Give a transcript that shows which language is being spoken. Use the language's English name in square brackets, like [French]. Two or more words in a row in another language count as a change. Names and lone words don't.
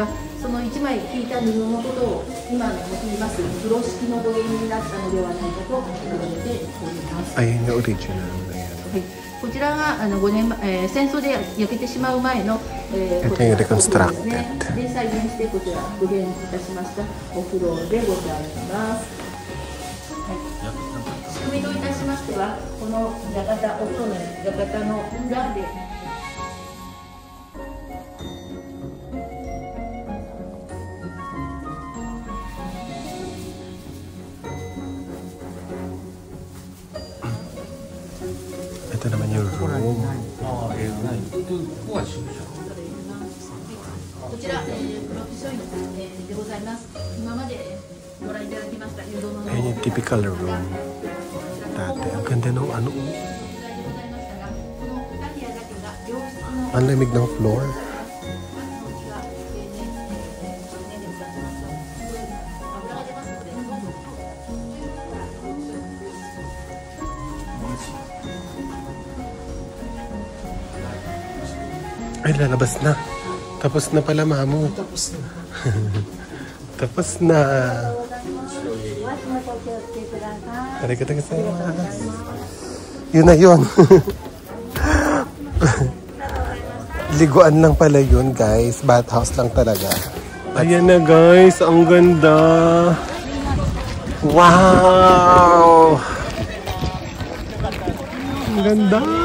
[Japanese] その1枚引いた布のことを今の用います風呂敷の語源になったのではないかと考えております。 [Filipino] Ayun yung original na yan. [Japanese] はい、こちらが5年前、戦争で焼けてしまう前の、 [Filipino] Ito yung reconstructed. [Japanese] で再現してこちら復元いたしましたお風呂でございます。はい、仕組みといたしましては、この館、お風呂の館の裏で [Filipino] Ito naman yung room. [Japanese] こちら、プロフィショインでございます。今までご覧いただきました湯殿の [Filipino] Ayun yung [English] typical room. [Filipino] Dati. Ang ganda ng ano. Ang lamig ng floor. Ay, lalabas na. Tapos na pala, Mamu. Tapos na. Tapos na. [Japanese] ありがとうございます. [Filipino] Yun na yun. Liguan lang pala yun, guys. Bathhouse lang talaga. Ayan na, guys. Ang ganda. Wow! Ang ganda.